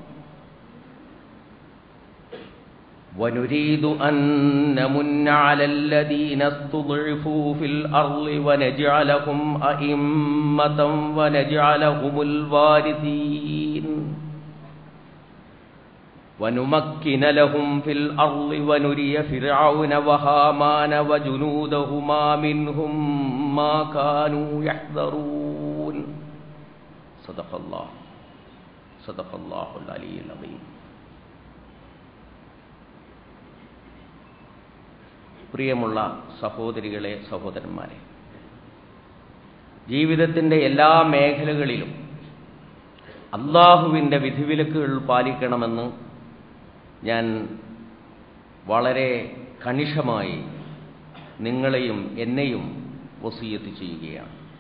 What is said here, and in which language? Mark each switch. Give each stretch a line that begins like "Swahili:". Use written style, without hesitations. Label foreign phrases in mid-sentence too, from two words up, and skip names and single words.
Arabic: ونجعلهم أئمة ونجعلهم الوارثين ونمكن لهم في الأرض ونري فرعون وهامان وجنودهما منهم ما كانوا يحذرون. صدق الله العلي العظيم.
Malayalam: പ്രിയമുള്ള സഹോദരികളെ, സഹോദരന്മാരെ, ജീവിതത്തിൻ്റെ എല്ലാ മേഖലകളിലും അല്ലാഹുവിൻ്റെ വിധിവിലക്കുകൾ പാലിക്കണമെന്ന് ഞാൻ വളരെ കണിശമായി നിങ്ങളെയും എന്നെയും വസിയത്ത് ചെയ്യുകയാണ്.